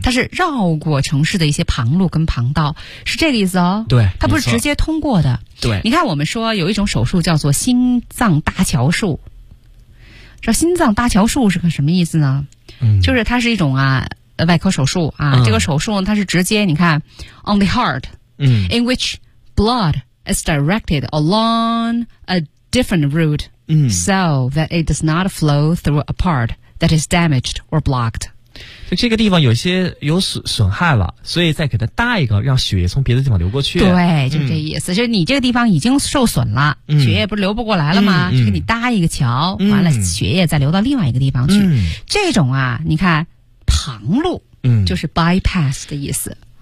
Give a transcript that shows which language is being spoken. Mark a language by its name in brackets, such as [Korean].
[Chinese] 它是绕过城市的一些旁路跟旁道，是这个意思哦。对，它不是直接通过的。对，你看我们说有一种手术叫做心脏搭桥术，这心脏搭桥术是个什么意思呢？嗯，就是它是一种啊外科手术啊、嗯，这个手术它是直接你看 [English] on the heart，嗯，in which blood is directed along a different route。嗯、 so that it does not flow through a part that is damaged or blocked. [Chinese] 就这个地方有些有损害了，所以再给它搭一个，让血液从别的地方流过去。对，就这意思。就你这个地方已经受损了，血液不是流不过来了吗？就给你搭一个桥，完了血液再流到另外一个地方去。这种啊，你看旁路，就是 bypass 的意思。